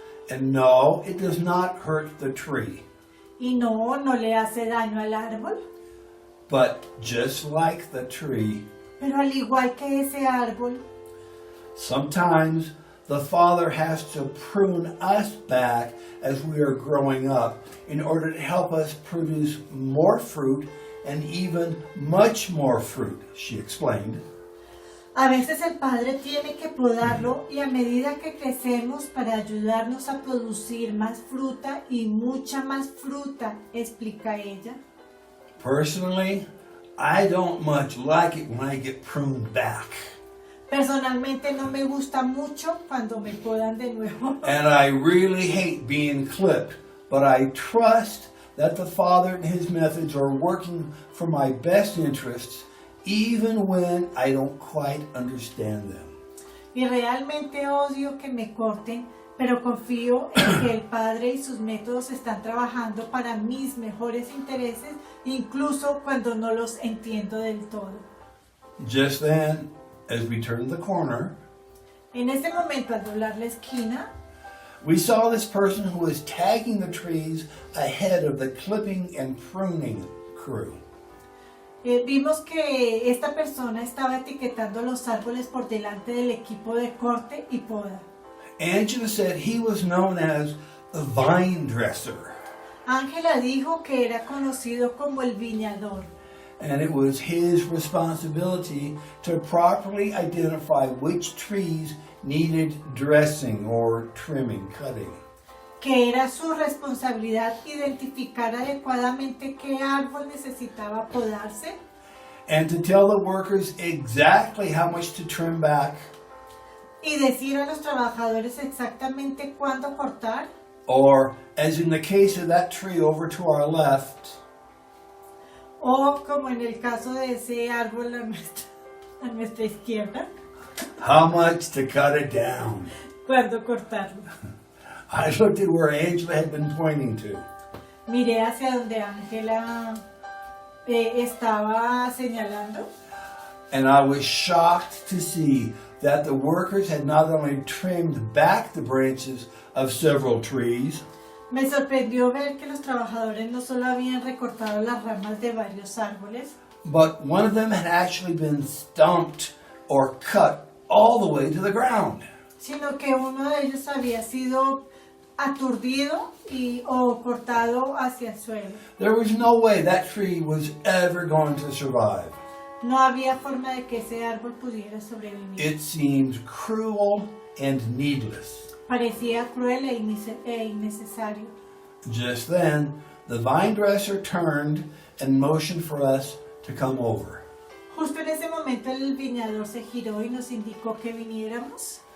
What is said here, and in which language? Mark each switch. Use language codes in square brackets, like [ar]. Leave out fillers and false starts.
[en] And no, it does not hurt the tree. [es] Y no le hace daño al árbol, [en] But just like the tree, [es] pero al igual que ese árbol, [en] sometimes the Father has to prune us back as we are growing up in order to help us produce more fruit and even much more fruit, she explained. [es] a veces el Padre tiene que podarlo y a medida que crecemos para ayudarnos a producir más fruta y mucha más fruta, explica ella. [en] Personally, I don't much like it when I get pruned back. [es] Personalmente no me gusta mucho cuando me podan de nuevo. [en] And I really hate being clipped, but I trust that the Father and His methods are working for my best interests, even when I don't quite understand them. [es] Y realmente odio que me corten, pero confío en que el Padre y sus métodos están trabajando para mis mejores intereses, incluso cuando no los entiendo del todo. [en] Just then, as we turned the corner, [es] En este momento, al doblar la esquina, [en] we saw this person who was tagging the trees ahead of the clipping and pruning crew. [es] vimos que esta persona estaba etiquetando los árboles por delante del equipo de corte y poda. [en] Angela said he was known as the vine dresser, [es] Ángela dijo que era conocido como el viñador, [en] and it was his responsibility to properly identify which trees needed dressing or trimming, cutting. [es] que era su responsabilidad identificar adecuadamente qué árbol necesitaba podarse [en] And to tell the workers exactly how much to trim back [es] Y decir a los trabajadores exactamente cuándo cortar. [en] Or, as in the case of that tree over to our left, [es] O como en el caso de ese árbol a nuestra izquierda, [en] how much to cut it down. [es] cuándo cortarlo. [en] I looked at where Angela had been pointing to. [es] Miré hacia donde Ángela estaba señalando. [en] And I was shocked to see that the workers had not only trimmed back the branches of several trees, [es] Me sorprendió ver que los trabajadores no solo habían recortado las ramas de varios árboles, [en] but one of them had actually been stumped or cut all the way to the ground. [es] sino que uno de ellos había sido aturdido o cortado hacia el suelo. [en] There was no way that tree was ever going to survive. [es] No había forma de que ese árbol pudiera sobrevivir. [en] It seemed cruel and needless. [es] Parecía cruel e innecesario. [en] Just then, the vine dresser turned and motioned for us to come over. [es] Justo en ese momento el viñador se giró y nos indicó que viniéramos.